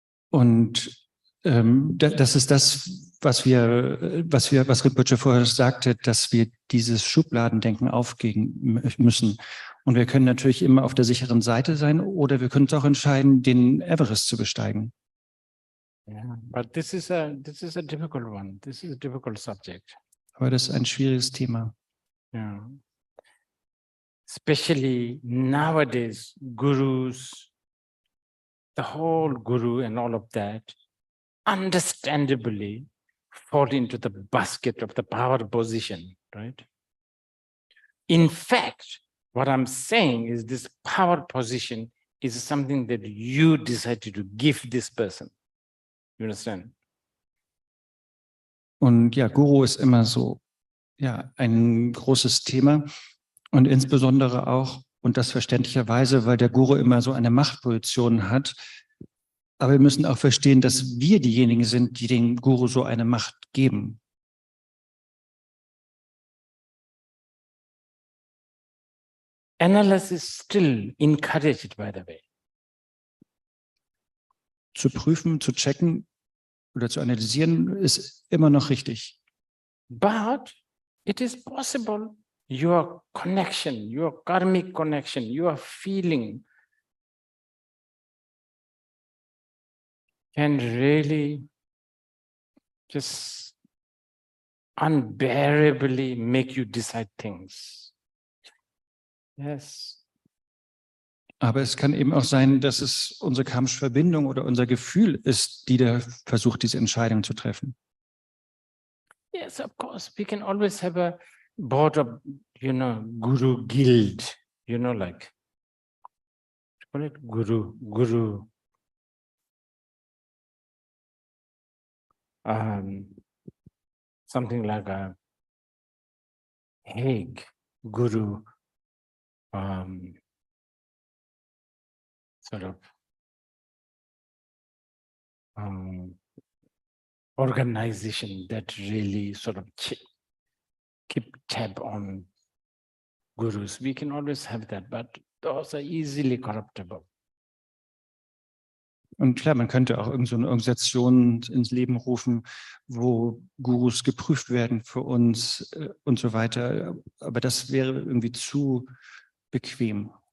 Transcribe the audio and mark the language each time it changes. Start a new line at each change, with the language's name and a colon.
German: Und das ist das, was Rinpoche vorher sagte, dass wir dieses Schubladendenken aufgeben müssen. Und wir können natürlich immer auf der sicheren Seite sein oder wir können uns auch entscheiden, den Everest zu besteigen.
English: Yeah, but this is a difficult one. This is a difficult subject.
German: Aber das ist ein schwieriges Thema.
English: Yeah. Especially nowadays, gurus, the whole guru and all of that, understandably fall into the basket of the power position, right? In fact, what I'm saying is this power position is something that you decided to give this person. You understand?
German: Und ja, Guru ist immer so, ja, ein großes Thema und insbesondere auch, und das verständlicherweise, weil der Guru immer so eine Machtposition hat. Aber wir müssen auch verstehen, dass wir diejenigen sind, die dem Guru so eine Macht geben.
English: Analysis still encouraged, by the way.
German: Zu prüfen, zu checken oder zu analysieren, ist immer noch richtig.
English: But it is possible your connection, your karmic connection, your feeling can really just unbearably make you decide things. Yes.
German: Aber es kann eben auch sein, dass es unsere karmische Verbindung oder unser Gefühl ist, die da versucht, diese Entscheidung zu treffen.
English: Yes, of course. We can always have a board of, guru guild, like, call it guru. Something like a Hague guru, sort of organization that really sort of keep tab on gurus. We can always have that, but those are easily corruptible.
German: Und klar, man könnte auch irgend so eine Organisation ins Leben rufen, wo Gurus geprüft werden für uns und so weiter. Aber das wäre irgendwie zu bequem.